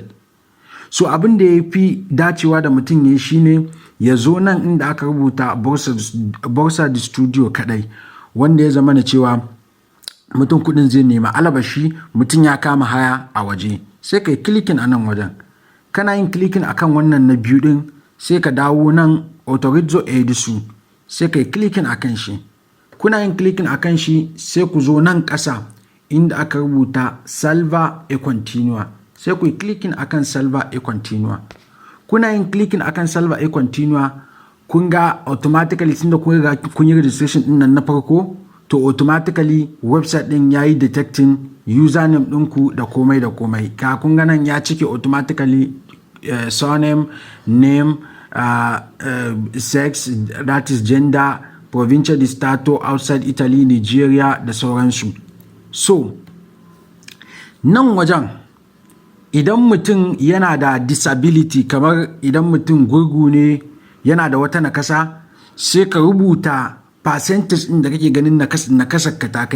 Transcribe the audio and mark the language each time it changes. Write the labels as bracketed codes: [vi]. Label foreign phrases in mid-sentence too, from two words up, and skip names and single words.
[ha] So abin da ya fi dacewa da mutum ya yi shine ya zo nan inda aka rubuta [it] Borsa di Studio [ha] kaɗai, wanda ya zama na cewa mutum kuɗin zai nema, alabashi mutum ya kama haya a waje, sai ka yi clicking a nan wajen. Kana yin clicking akan wannan na biyu ɗin sai ka dawo nan [it] autorizzo edisu, [ha] sai ka yi clicking akan shi. Kuna yin clicking akan shi sai ku zo nan ƙasa inda aka rubuta [it] salva e continua, [ha] sai ku yi clicking akan [it] salva e continua. [ha] Kuna yin clicking akan [it] salva e continua, [ha] kun ga automatically tunda kun yi registration din nan na farko, to automatically website din yayi detecting username ɗinku da komai da komai. Ka kun ga nan ya cike [en] automatically surname, name, sex, that is gender, [it] provincia di stato, [en] outside Italy, [ha] Nigeria da sauransu. So nan wajen idan mutum yana da disability, kamar idan mutum gurgu ne yana da wata nakasa, sai ka rubuta percentage ɗin da kake ganin nakasar ka ta kai.